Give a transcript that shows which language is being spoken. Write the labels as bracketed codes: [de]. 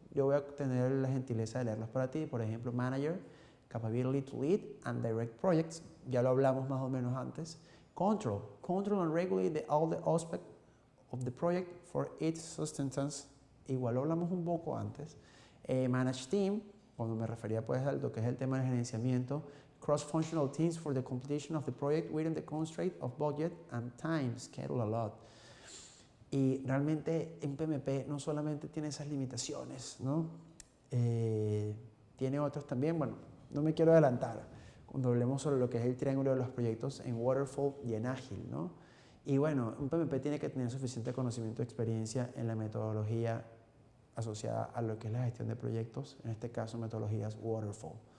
[es] Yo voy a tener la gentileza de leerlos para ti, por ejemplo, [en] Manager, Capability to Lead and Direct Projects, [es] ya lo hablamos más o menos antes. [en] Control and regulate all the aspects of the project for its sustenance, [es] igual lo hablamos un poco antes. [en] Manage Team, [es] cuando me refería pues a lo que es el tema del gerenciamiento. [en] Cross-functional teams for the completion of the project within the constraint of budget and time, schedule a lot. [es] Y realmente en PMP no solamente tiene esas limitaciones, ¿no? Tiene otros también, bueno, no me quiero adelantar cuando hablemos sobre lo que es el triángulo de los proyectos en Waterfall y en Ágil, ¿no? Y bueno, un PMP tiene que tener suficiente conocimiento y experiencia en la metodología asociada a lo que es la gestión de proyectos, en este caso metodologías Waterfall.